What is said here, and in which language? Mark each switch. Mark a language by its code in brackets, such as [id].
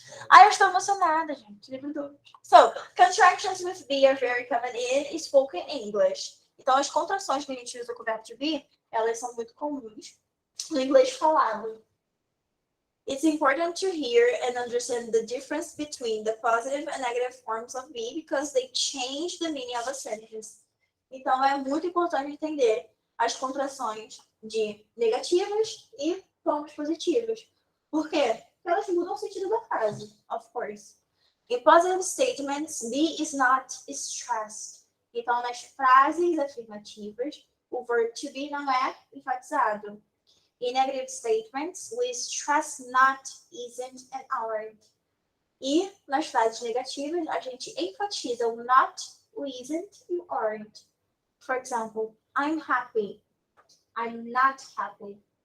[pt] Ai, eu estou emocionada, gente. [en] So, contractions with be are very common in spoken English. [pt] Então, as contrações que a gente usa com o verbo to be, elas são muito comuns no inglês falado. [en] It's important to hear and understand the difference between the positive and negative forms of be because they change the meaning of a sentence. [pt] Então, é muito importante entender as contrações de negativas e formas positivas. Por quê? Porque elas mudam o sentido da frase, [en] of course. In positive statements, be is not stressed. [pt] Então, nas frases afirmativas, o verb to be não é enfatizado. [en] In negative statements, we stress not, isn't, and aren't. [pt] E nas frases negativas, a gente enfatiza o not, o isn't e o aren't. [en] For example, I'm happy. I'm not happy.